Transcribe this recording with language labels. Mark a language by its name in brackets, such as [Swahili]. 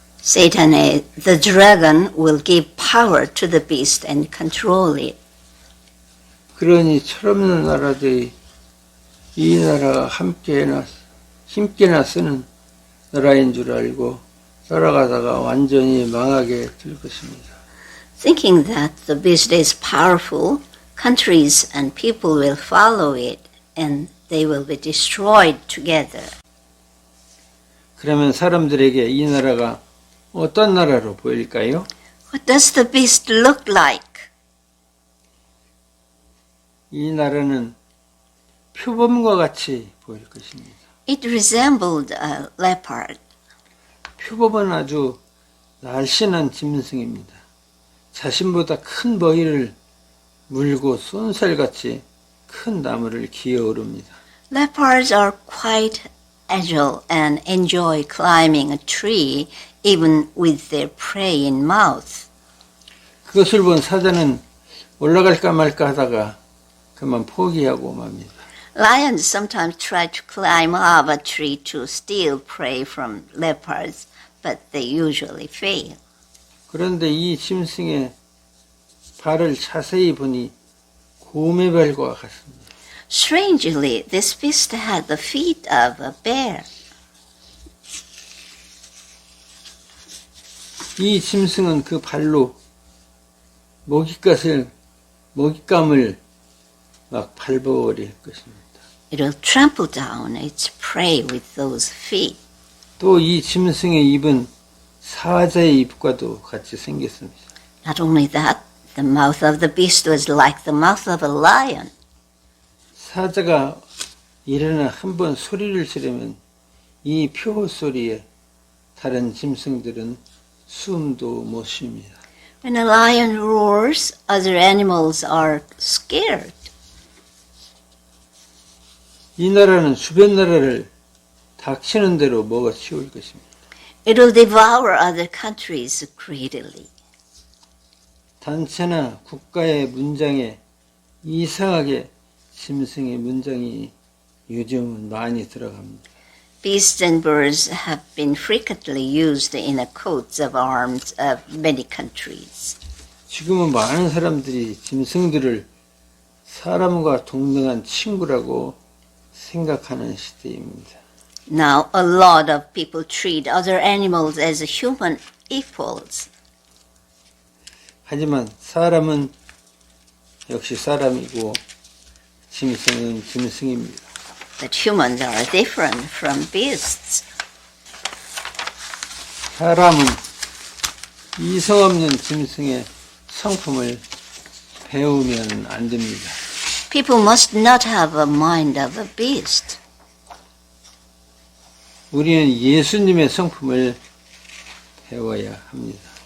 [English] Satan, the dragon, will give power to the beast and control it. [Korean] 그러니 철없는 나라들이 이 나라가 힘께나 쓰는 나라인 줄 알고 따라가다가 완전히 망하게 될 것입니다. [English] Thinking that the beast is powerful, countries and people will follow it and they will be destroyed together. [Korean] 그러면 사람들에게 이 나라가 어떤 나라로 보일까요? [English] What does the beast look like? [Korean] 이 나라는 표범과 같이 보일 것입니다. [English] It resembled a leopard. [Korean] 표범은 아주 날씬한 짐승입니다. 자신보다 큰 먹이를 물고 쏜살같이 큰 나무를 기어오릅니다. [English] Leopards are quite agile and enjoy climbing a tree even with their prey in mouth. [Korean] 그것을 본 사자는 올라갈까 말까 하다가 그만 포기하고 맙니다. [English] Lions sometimes try to climb up a tree to steal prey from leopards, but they usually fail. [Korean] 그런데 이 짐승의 발을 자세히 보니 곰의 발과 같습니다. [English] Strangely, this beast had the feet of a bear. [Korean] 이 짐승은 그 발로 먹잇감을 막 밟아버릴 것입니다. [English] It will trample down its prey with those feet. [Korean] 또 이 짐승의 입은 사자의 입과도 같이 생겼습니다. [English] Not only that, the mouth of the beast was like the mouth of a lion. [Korean] 사자가 일어나 한번 소리를 지르면 이 표 소리에 다른 짐승들은 숨도 못 쉽니다. [English] When a lion roars, other animals are scared. [Korean] 이 나라는 주변 나라를 닥치는 대로 먹어치울 것입니다. [English] It will devour other countries greedily. [Korean] 단체나 국가의 문장에 이상하게 짐승의 문장이 요즘은 많이 들어갑니다. [English] Beasts and birds have been frequently used in the coats of arms of many countries. [Korean] 지금은 많은 사람들이 짐승들을 사람과 동등한 친구라고 생각하는 시대입니다. [English] Now, a lot of people treat other animals as human equals. [Korean] 하지만 사람은 역시 사람이고 짐승은 짐승입니다. [English] But humans are different from beasts. [Korean] 사람은 이성 없는 짐승의 성품을 배우면 안 됩니다. [English] People must not have a mind of a beast. [Korean] 우리는 예수님의 성품을 배워야 합니다.